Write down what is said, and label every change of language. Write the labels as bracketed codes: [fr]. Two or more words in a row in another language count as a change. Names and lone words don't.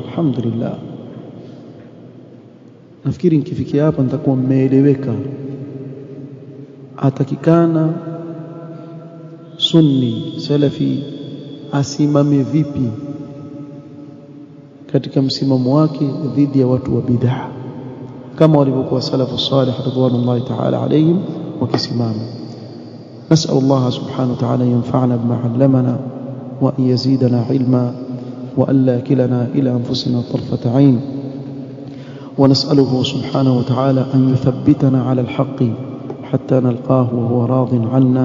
[sw] Alhamdulillah, nafikiri nikifikia hapa nitakuwa mmeeleweka atakikana sunni salafi asimame vipi katika msimamo wake dhidi ya watu wa bid'ah, kama walivyokuwa salafu salih [ar] رضي الله تعالى عليهم [sw] wakisimama. [ar] نسأل الله سبحانه وتعالى ينفعنا بما علمنا وأن يزيدنا علما وأن لا كلنا إلى أنفسنا طرفة عين، ونسأله سبحانه وتعالى أن يثبتنا على الحق حتى نلقاه وهو راض عنا.